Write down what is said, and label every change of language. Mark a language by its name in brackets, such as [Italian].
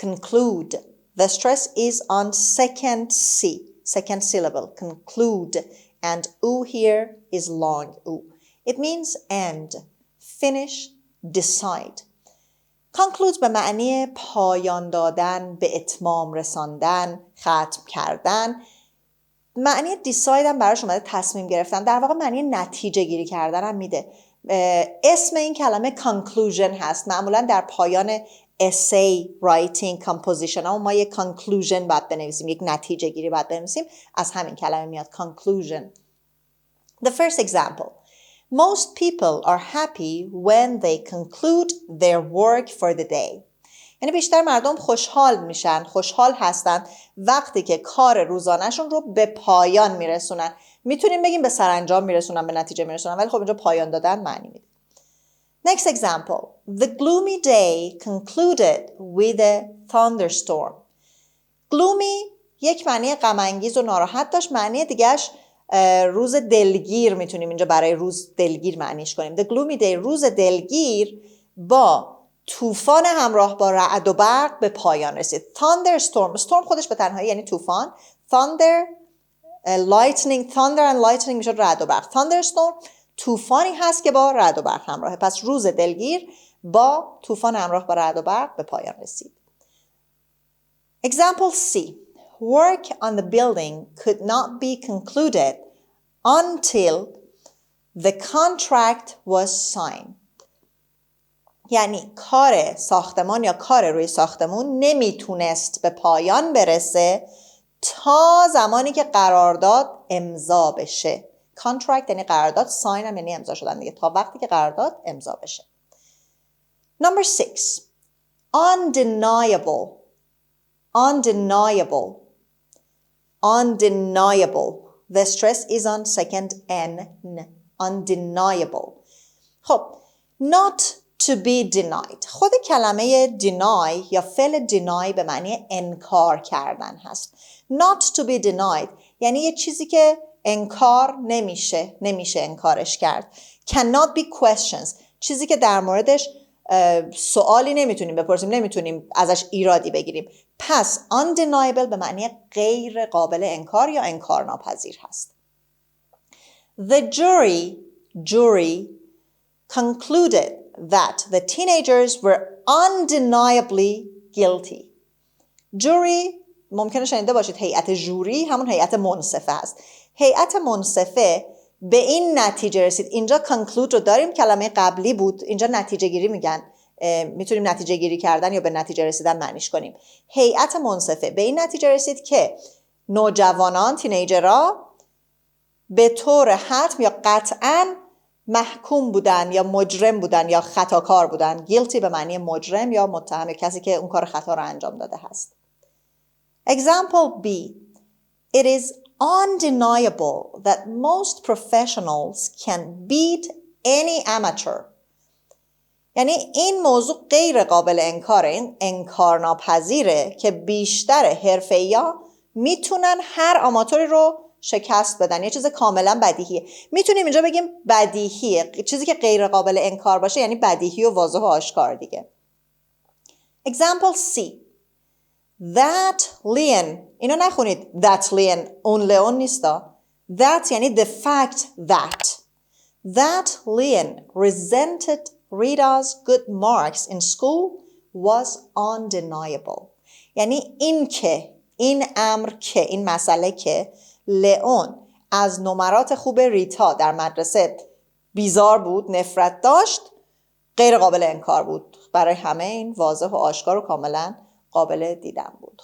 [English] The stress is on second C, second syllable, conclude, and oo here is long oo. It means end, finish, decide. [Persian] Conclude به معنی پایان دادن، به اتمام رساندن، ختم کردن. معنی decide هم براش اومده تصمیم گرفتن. در واقع معنی نتیجه گیری کردن هم میده. اسم این کلمه conclusion هست. معمولا در پایان [English] essay writing composition [Persian] ها ما یک conclusion باید بنویسیم، یک نتیجه گیری باید بنویسیم. از همین کلمه میاد conclusion. [English] The first example. Most people are happy when they conclude their work for the day. [Persian] یعنی بیشتر مردم خوشحال میشن، خوشحال هستن وقتی که کار روزانه‌شون رو به پایان میرسونن. میتونیم بگیم به سرانجام میرسونن، به نتیجه میرسونن، ولی خب اینجا پایان دادن معنی میده. [English] Next example. The gloomy day concluded with a thunderstorm. [Persian] Gloomy یک معنی غم انگیز و ناراحت داشت، معنی دیگهش روز دلگیر میتونیم اینجا برای روز دلگیر معنیش کنیم. [English] The gloomy day [Persian] روز دلگیر با طوفان همراه با رعد و برق به پایان رسید. thunderstorm storm خودش به تنهایی یعنی طوفان. [English] thunder and lightning [Persian] میشه رعد و برق. thunderstorm طوفانی هست که با رعد و برق همراهه. پس روز دلگیر با طوفان همراه با رعد و برق به پایان رسید. [English] Example C. Work on the building could not be concluded until the contract was signed. [Persian] یعنی کار ساختمان یا کار روی ساختمون نمیتونست به پایان برسه تا زمانی که قرارداد امضا بشه. contract یعنی قرارداد، sign هم یعنی امضا شدن دیگه، تا وقتی که قرارداد امضا بشه. [English] Number 6. Undeniable. Undeniable. Undeniable. The stress is on second N. Undeniable. خب not to be denied. [Persian] خود کلمه deny یا فعل deny به معنی انکار کردن هست. [English] Not to be denied [Persian] یعنی یه چیزی که انکار نمیشه انکارش کرد. [English] Cannot be questions. [Persian] چیزی که در موردش سوالی نمیتونیم بپرسیم، نمیتونیم ازش ایرادی بگیریم. پس undeniable به معنی غیر قابل انکار یا انکار ناپذیر هست. [English] The jury concluded that the teenagers were undeniably guilty. [Persian] jury ممکنه شنیده باشید هیئت جوری همون هیئت منصفه است. هیئت منصفه به این نتیجه رسید. اینجا conclude رو داریم، کلمه قبلی بود، اینجا نتیجه گیری میگن. میتونیم نتیجه گیری کردن یا به نتیجه رسیدن معنیش کنیم. هیئت منصفه به این نتیجه رسید که نوجوانان، تینیجرها به طور حتم یا قطعاً محکوم بودن یا مجرم بودن یا خطاکار بودن. guilty به معنی مجرم یا متهم، کسی که اون کار خطا رو انجام داده هست. [English] Example B. It is undeniable that most professionals can beat any amateur. [Persian] یعنی این موضوع غیر قابل انکاره، این انکار ناپذیره که بیشتر حرفه‌ای‌ها میتونن هر آماتوری رو شکست بدن. یه چیز کاملا بدیهیه. میتونیم اینجا بگیم بدیهیه، چیزی که غیر قابل انکار باشه یعنی بدیهی و واضح و آشکار دیگه. [English] Example C. That Leon. [Persian] اینو نخونید [English] that Leon، [Persian] اون لئون نیستا. [English] That یعنی the fact that Leon resented Rita's good marks in school was undeniable. [Persian] یعنی این مسئله که لئون از نمرات خوب ریتا در مدرسه بیزار بود، نفرت داشت، غیر قابل انکار بود. برای همه این واضح و آشکار و کاملا قابل دیدن بود.